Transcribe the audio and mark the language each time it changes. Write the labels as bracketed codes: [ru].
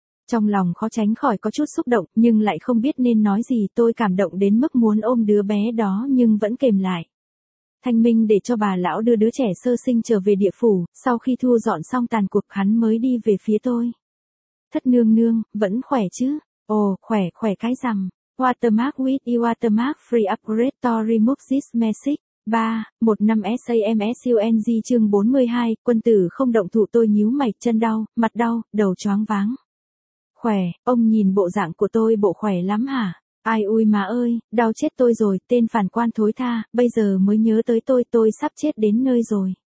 [vi] Trong lòng khó tránh khỏi có chút xúc động, nhưng lại không biết nên nói gì, tôi cảm động đến mức muốn ôm đứa bé đó nhưng vẫn kềm lại. Thanh Minh để cho bà lão đưa đứa trẻ sơ sinh trở về địa phủ, sau khi thu dọn xong tàn cuộc hắn mới đi về phía tôi. Thất nương nương, vẫn khỏe chứ? Ồ, khỏe, khỏe cái rằm. [en] Watermark with watermark free upgrade to remove this message. [vi] 3, 15 SAMSUNG chương 42, quân tử không động thủ. Tôi nhíu mày, chân đau, mặt đau, đầu choáng váng. Khỏe, ông nhìn bộ dạng của tôi bộ khỏe lắm hả? Ai ui má ơi, đau chết tôi rồi, tên phản quan thối tha, bây giờ mới nhớ tới tôi sắp chết đến nơi rồi.